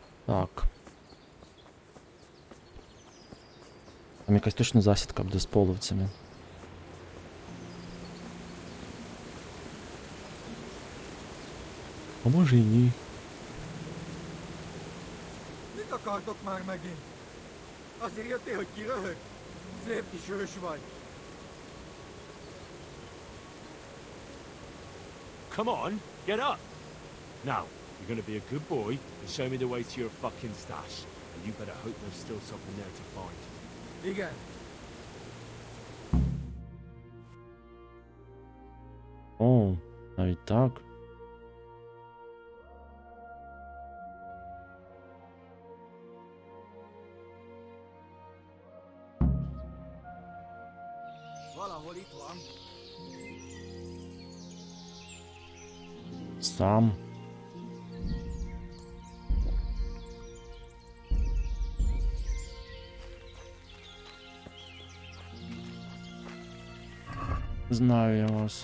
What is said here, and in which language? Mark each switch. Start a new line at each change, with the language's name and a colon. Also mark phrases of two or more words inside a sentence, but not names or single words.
Ukrainian: Так. Там якась точно засідка буде з половцями. А може і ні.
Hungarian: Mit akartok már megint? Azért jöttél, hogy kiröhög? Szép kis hős vagy.
English: Come on, get up! Now, you're gonna be a good boy and show me the way to your fucking stash. And you better hope there's still something there to find.
Hungarian: Igen.
Ukrainian: О, навіть так.
Hungarian: Valahol itt van.
Ukrainian: Сам. Знаю я вас.